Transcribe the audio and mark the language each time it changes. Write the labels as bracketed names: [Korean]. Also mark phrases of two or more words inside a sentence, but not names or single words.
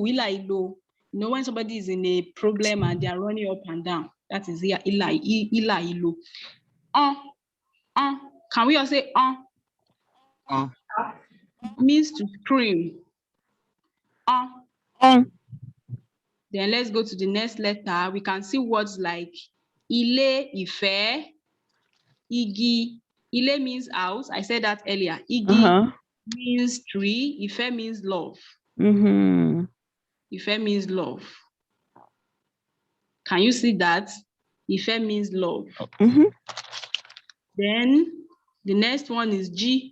[English] You know, when somebody is in a problem and they are running up and down, that is ilo. Can we all say means to scream. Then let's go to the next letter. We can see words like [Yoruba] ile, ife, igi. [English] Ile means house. I said that earlier. Igi means tree. Ife means love. Ife means love. Can you see that? Ife means love. Then the next one is G.